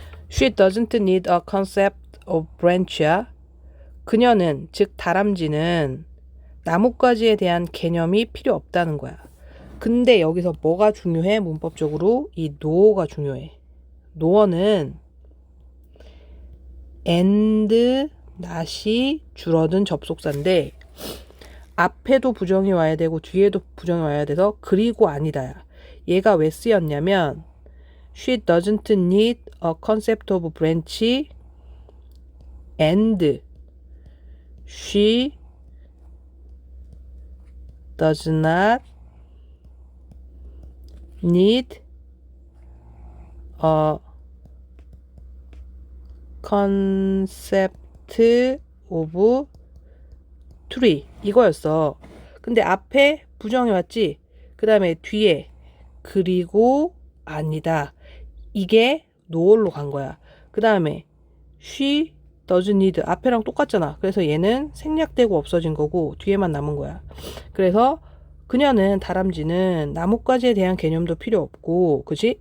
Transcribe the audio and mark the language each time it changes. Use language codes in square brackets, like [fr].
[en] She doesn't need a concept of branch야. [ko] 그녀는, 즉 다람쥐는 나뭇가지에 대한 개념이 필요 없다는 거야. 근데 여기서 뭐가 중요해? 문법적으로 이 no가 중요해. no어는 and, not이 줄어든 접속사인데 앞에도 부정이 와야 되고 뒤에도 부정이 와야 돼서 그리고 아니다야. 얘가 왜 쓰였냐면 [en] She doesn't need a concept of branch and she does not need a concept of tree [ko] 이거였어. 근데 앞에 부정이 왔지. 그 다음에 뒤에 그리고 아니다. 이게 no로 간 거야. 그 다음에 [en] she doesn't need [ko] 앞에랑 똑같잖아. 그래서 얘는 생략되고 없어진 거고 뒤에만 남은 거야. 그래서 그녀는 다람쥐는 나뭇가지에 대한 개념도 필요 없고 그지?